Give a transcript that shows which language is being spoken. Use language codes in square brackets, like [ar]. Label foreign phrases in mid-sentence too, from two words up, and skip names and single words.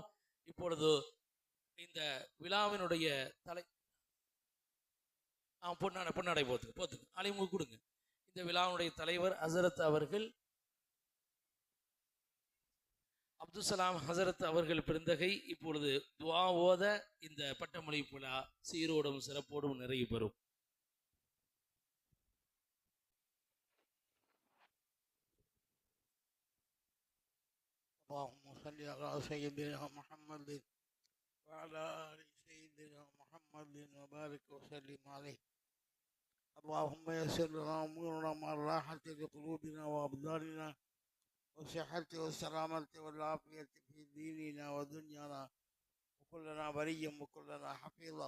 [ta] இப்பொழுது இந்த விழாவினுடைய பொன்னாடை போத்துக்கு அலிமுக கொடுங்க. இந்த விழாவினுடைய தலைவர் ஹசரத் அவர்கள், அப்துல்சலாம் ஹசரத் அவர்கள் பெருந்தகை இப்பொழுது துஆ ஓத இந்த பட்டமளி விழா சீரோடும் சிறப்போடும் நிறைவு பெறும். [ar] اللهم صل على سيدنا محمد وعلى آل سيدنا محمد وبارك وسلم عليه. اللهم يسر لنا أمورنا مع الراحة لقلوبنا وأبداننا والصحة والسلامة والعافية في ديننا ودنيانا، وكلنا بريا وكلنا حفيظا.